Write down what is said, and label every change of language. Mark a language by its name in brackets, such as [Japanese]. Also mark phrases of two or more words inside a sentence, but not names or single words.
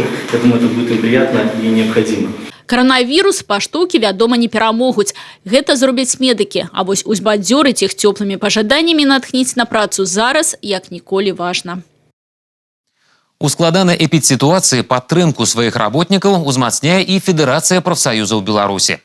[Russian] Я думаю, это будет им приятно и необходимо. [Belarusian] Коронавірус паштоўкі, вядома, не перамогуць. Гэта зробяць медыкі. А вось узбадзёрыць іх цёплымі пажаданнямі натхніць на працу зараз, як ніколі важна. У складанай эпідсітуацыі падтрымку сваіх работнікаў узмацняе і Федэрацыя прафсаюзаў Беларусі.